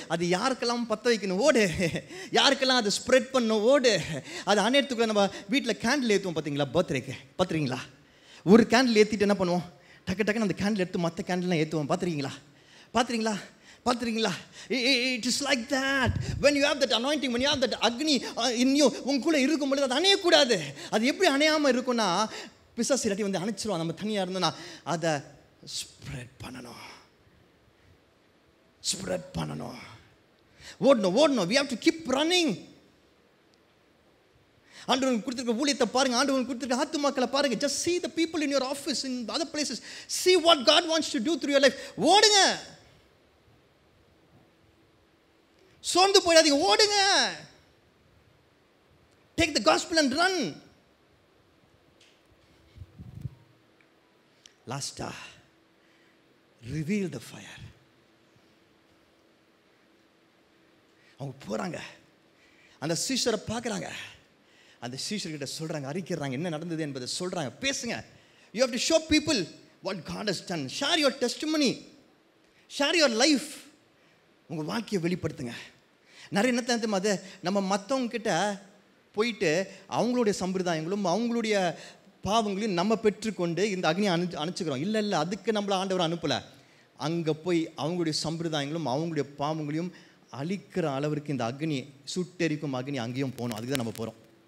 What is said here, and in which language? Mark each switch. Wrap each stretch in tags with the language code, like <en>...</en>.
<ta>அது யாருக்கெல்லாம் பற்ற வைக்கணும், ஓடு. யாருக்கெல்லாம் அதை ஸ்ப்ரெட் பண்ணணும், ஓடு. அது அணையத்துக்குள்ள நம்ம வீட்டில் கேண்டில் ஏற்றுவோம் பார்த்தீங்களா, பர்த்டேக்கு பார்த்துறீங்களா? ஒரு கேண்டில் ஏற்றிட்டு என்ன பண்ணுவோம், டக்கு டக்குன்னு அந்த கேண்டில் எடுத்து மற்ற கேண்டில்லாம் ஏற்றுவோம். பார்த்துருக்கீங்களா? பார்த்துறீங்களா? பார்த்துறீங்களா?</ta> <en>It is like that. When you have that anointing, when you have that agni in you,</en> <ta>உங்களுக்குள்ளே இருக்கும்பொழுது அது அணையக்கூடாது. அது எப்படி அணையாமல் இருக்குன்னா, பிசாசு இல்லாட்டி வந்து அணைச்சிருவான். நம்ம தனியாக இருந்தோன்னா அதை ஸ்ப்ரெட் பண்ணணும், ஸ்ப்ரெட் பண்ணணும், ஓடணும் ஓடணும்.</ta> <en>we have to keep running.</en> <ta>ஆண்டவன் கொடுத்துருக்க ஊழியத்தை பாருங்க, ஆண்டவன் கொடுத்துருக்க ஆத்துமாக்களை பாருங்க.</ta> <en>just see the people in your office, in other places. see what God wants to do through your life.</en> <ta>ஓடுங்க, சோர்ந்து போயிடாதீங்க, ஓடுங்க.</ta> <en>take the gospel and run. லாஸ்டா reveal the fire.</en> <ta>அவங்க போகிறாங்க, அந்த சீஷரை பார்க்குறாங்க, அந்த சீஷர்கிட்ட சொல்கிறாங்க, அறிக்கிறாங்க என்ன நடந்தது என்பதை சொல்கிறாங்க. பேசுங்க.</ta> <en>you have to show people what God has done. share your testimony, share your life.</en> <ta>உங்கள் வாழ்க்கையை வெளிப்படுத்துங்க. நிறைய என்ன தெரியுமா, அது நம்ம மற்றவங்கக்கிட்ட போயிட்டு அவங்களுடைய சம்பிரதாயங்களும் அவங்களுடைய பாவங்களையும் நம்ம பெற்றுக்கொண்டு இந்த அக்னியை அணைச்சிக்கிறோம். இல்லை இல்லை, அதுக்கு நம்மளை ஆண்டவர் அனுப்பலை. அங்கே போய் அவங்களுடைய சம்பிரதாயங்களும் அவங்களுடைய பாவங்களையும் அழிக்கிற அளவிற்கு இந்த அக்னி, சுட்டெரிக்கும் அக்னி அங்கேயும் போகணும். அதுக்கு தான் நம்ம போகிறோம்.</ta>